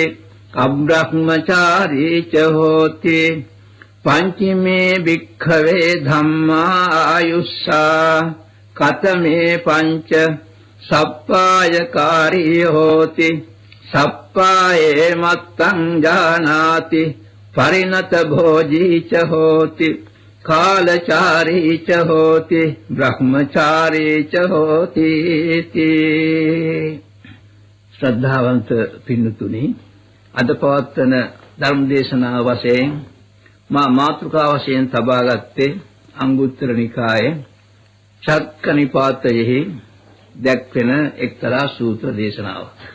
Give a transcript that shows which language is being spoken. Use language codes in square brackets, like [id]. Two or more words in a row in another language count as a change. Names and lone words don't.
[pi] අබ්‍රහ්මචාරී ච හෝති පංචමේ භික්ඛවේ ධම්මායුස්සා කතමේ පංච සප්පායකාරී හෝති සප්පායේ මත්තං ජානාති පරිණත භෝජී ච හෝති කාලචාරී ච හෝති බ්‍රහ්මචාරී ච හෝති [si] ශ්‍රද්ධාවන්ත පින්නතුනි අද පවත්වන ධර්ම දේශනාව වශයෙන් මා මාතෘකා වශයෙන් තබා ගත්තේ අංගුත්තර නිකායේ චක්ක නිපාතයෙහි දැක්වෙන එක්තරා සූත්‍ර දේශනාවක්.